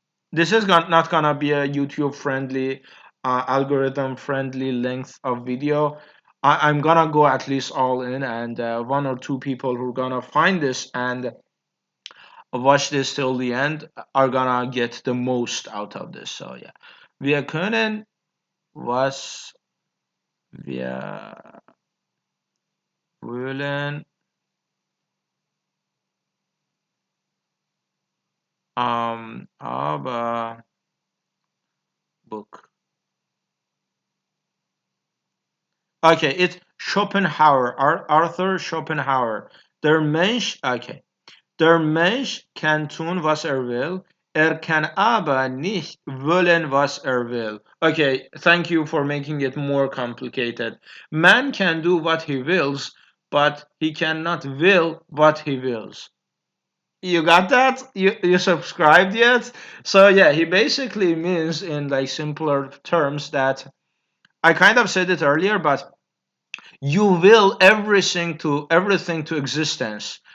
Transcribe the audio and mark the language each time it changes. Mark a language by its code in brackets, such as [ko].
[en] This is not gonna be a YouTube friendly, algorithm friendly length of video. I'm gonna go at least all in, and one or two people who are gonna find this and watch this till the end are gonna get the most out of this. So yeah, [de] wir können, was wir wollen, aber book. [en] Okay, it's Schopenhauer, Arthur Schopenhauer. [de] Der Mensch, okay. Der Mensch kann tun, was er will. Er kann aber nicht wollen, was er will. [en] Okay, thank you for making it more complicated. Man can do what he wills, but he cannot will what he wills. You got that? You subscribed yet? So yeah, he basically means in like simpler terms that I kind of said it earlier, but you will everything to existence.